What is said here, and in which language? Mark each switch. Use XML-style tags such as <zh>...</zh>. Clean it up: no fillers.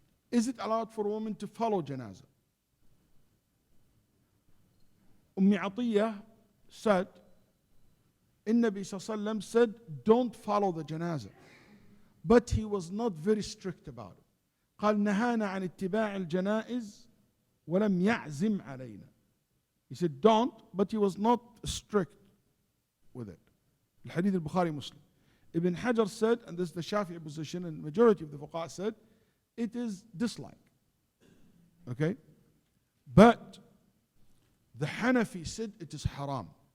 <en>Is it allowed for a woman to follow janazah? Atiyah said, Nabi Sallallahu said, don't follow the janazah. But he was not very strict about it.</en> <ar>قال نهانا عن اتباع الجنائز ولم يعزم علينا.</ar> <en>He said don't, but he was not strict with it. Al-Hadith al-Bukhari Muslim. Ibn Hajar said, and this is the Shafi'i position, and majority of the fuqaha said, it is dislike. Okay? But the Hanafi said it is haram.</en>